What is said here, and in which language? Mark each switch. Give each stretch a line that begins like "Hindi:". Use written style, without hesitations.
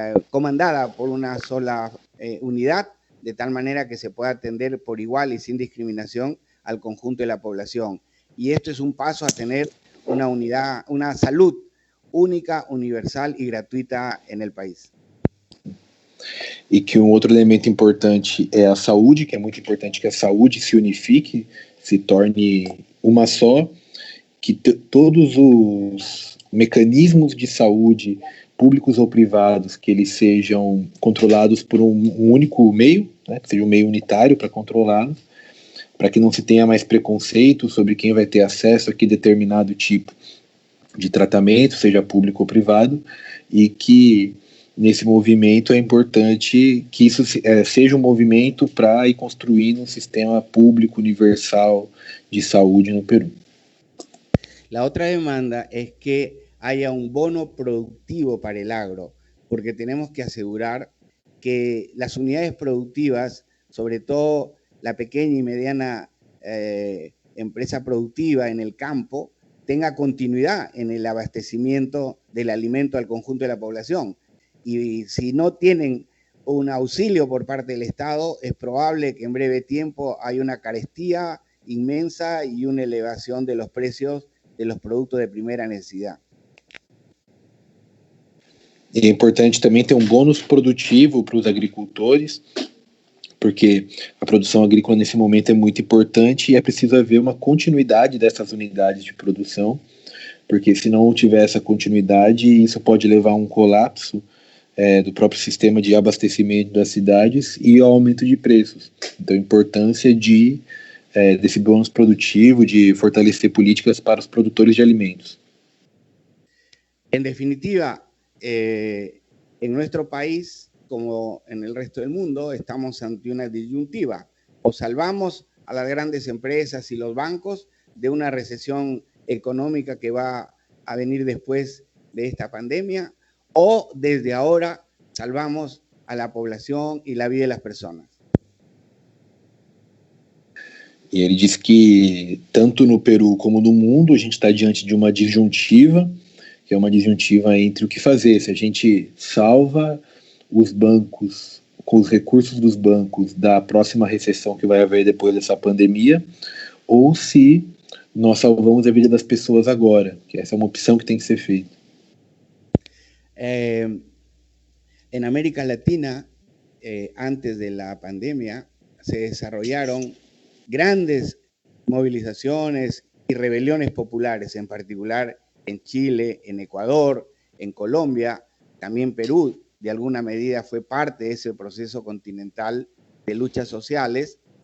Spanish: comandada por una sola unidad, de tal manera que se pueda atender por igual y sin discriminación al conjunto de la población. Y esto es un paso a tener una unidad, una salud única, universal y gratuita en el país.
Portuguese: E que um outro elemento importante é a saúde, que é muito importante que a saúde se unifique, se torne uma só, que todos os mecanismos de saúde, públicos ou privados, que eles sejam controlados por um único meio, né, que seja um meio unitário para controlá-los, para que não se tenha mais preconceito sobre quem vai ter acesso a que determinado tipo de tratamento, seja público ou privado, e que nesse movimento é importante que isso seja um movimento para ir construindo um sistema público universal de saúde no Perú.
Spanish: La otra demanda es que haya un bono productivo para el agro, porque tenemos que asegurar que las unidades productivas, sobre todo la pequeña y mediana empresa productiva en el campo, tenga continuidad en el abastecimiento del alimento al conjunto de la población. Y si no tienen un auxilio por parte del Estado, es probable que en breve tiempo haya una carestía inmensa y una elevación de los precios de los productos de primera necesidad.
Portuguese: É importante também ter um bônus produtivo para os agricultores, porque a produção agrícola nesse momento é muito importante e é preciso haver uma continuidade dessas unidades de produção, porque se não tiver essa continuidade, isso pode levar a um colapso do próprio sistema de abastecimento das cidades e ao aumento de preços. Então, a importância desse bônus produtivo, de fortalecer políticas para os produtores de alimentos.
Spanish: En definitiva, en nuestro país, como en el resto del mundo, estamos ante una disyuntiva. O salvamos a las grandes empresas y los bancos de una recesión económica que va a venir después de esta pandemia, o desde ahora salvamos a la población y la vida de las personas.
Portuguese: E ele diz que tanto no Peru como no mundo a gente está diante de uma disjuntiva, que é uma disjuntiva entre o que fazer, se a gente salva os bancos, com os recursos dos bancos da próxima recessão que vai haver depois dessa pandemia, ou se nós salvamos a vida das pessoas agora, que essa é uma opção que tem que ser feita.
Spanish: En América Latina, antes de la pandemia, se desarrollaron grandes movilizaciones y rebeliones populares, en particular en Chile, en Ecuador, en Colombia, también Perú, de alguna medida fue parte de ese proceso continental de luchas sociales